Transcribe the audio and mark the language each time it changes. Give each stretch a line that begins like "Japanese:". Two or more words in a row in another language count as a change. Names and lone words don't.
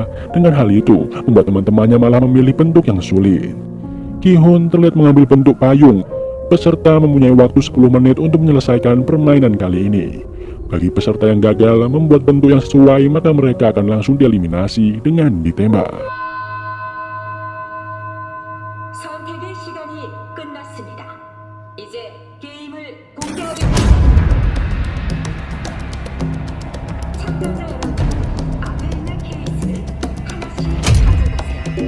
Indonesian: Dengan hal itu, membuat teman-temannya malah memilih bentuk yang sulit. Ki-hun terlihat mengambil bentuk payung. Peserta mempunyai waktu 10 menit untuk menyelesaikan permainan kali ini. Bagi peserta yang gagal membuat bentuk yang sesuai, maka mereka akan langsung dieliminasi dengan ditembak.
Korean: 선택의 시간이 끝났습니다. 이제 게임을 공개하겠습니다. 참가자 여러분, 앞에 있는 케이스를 하나씩 가져가세요.